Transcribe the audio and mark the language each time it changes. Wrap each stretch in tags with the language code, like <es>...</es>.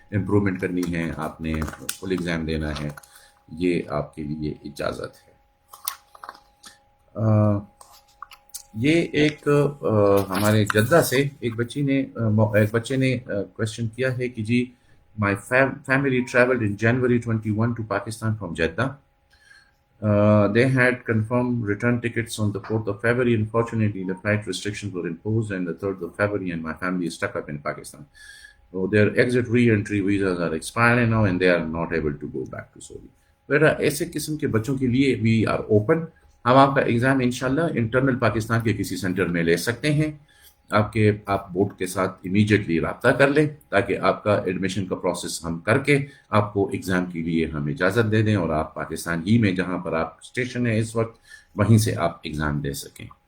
<ur>Improvement کرنی ہے, آپ نے فل ایگزام دینا ہے, یہ آپ کے لیے اجازت ہے. یہ ایک ہمارے جدہ سے ایک بچے نے کوشچن کیا ہے کہ جی</ur> <en>My family travelled in January 21 to Pakistan from Jeddah. They had confirmed return tickets on the 4th of February. Unfortunately, the flight restrictions were imposed on the 3rd of February, and my family is stuck up in Pakistan. So their exit re-entry visas are expiring now, and they are not able to go back to Saudi.</en> <ur>بیٹا ایسے قسم کے بچوں کے لیے</ur> <en>We are open.</en> <ur>ہم آپ کا exam انشاءاللہ انٹرنل پاکستان کے کسی سینٹر میں لے سکتے ہیں. آپ بورڈ کے ساتھ امیجیٹلی رابطہ کر لیں تاکہ آپ کا ایڈمیشن کا پروسیس ہم کر کے آپ کو ایگزام کے لیے ہم اجازت دے دیں, اور آپ پاکستان ہی میں جہاں پر آپ اسٹیشن ہیں اس وقت وہیں سے آپ ایگزام دے سکیں.</ur>